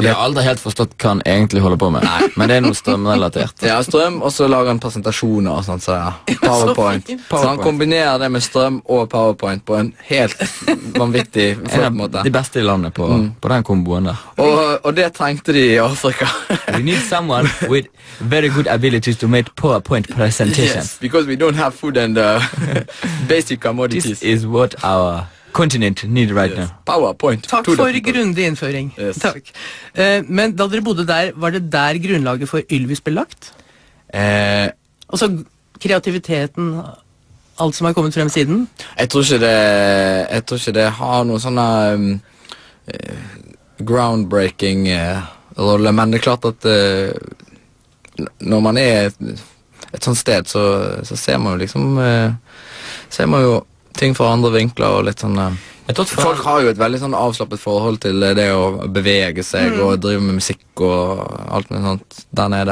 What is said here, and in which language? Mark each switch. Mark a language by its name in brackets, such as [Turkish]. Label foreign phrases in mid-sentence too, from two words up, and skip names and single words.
[Norwegian] jeg har aldri helt forstått hva han egentlig holder på med. Nei, men det er noe strømrelatert. Ja, strøm, og så lager han presentasjoner og sånt, så ja. PowerPoint. Så han kombinerer det med strøm og PowerPoint på en helt vanvittig flott måte. De beste i landet på den komboen der. Og det trengte de i Afrika. [English] We need someone with very good abilities to make PowerPoint presentation. Yes, because we don't have food and basic commodities. This is what our continent need right now. PowerPoint. [Norwegian] Takk for grundig innføring. [English] Yes. [Norwegian] Takk. Men da dere bodde der, var det der grunnlaget for Ylvis ble lagt? Altså kreativiteten, alt som har kommet frem siden? Jeg tror ikke det har noe sånne groundbreaking rolle, men det er klart at når man er et sånt sted, så ser man jo liksom ting fra andre vinkler og litt sånn folk har jo et veldig sånn avslappet forhold til det å bevege seg og drive med musikk og alt med sånt der nede.